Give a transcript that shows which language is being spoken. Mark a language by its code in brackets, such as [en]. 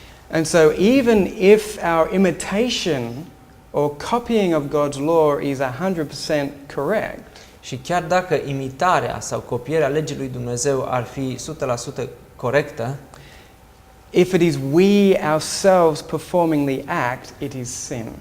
[en] And so even if our imitation or copying of God's law is 100% correct, [ro] Și chiar dacă imitarea sau copierea legii lui Dumnezeu ar fi 100% corectă, [en] if it is we ourselves performing the act, it is sin.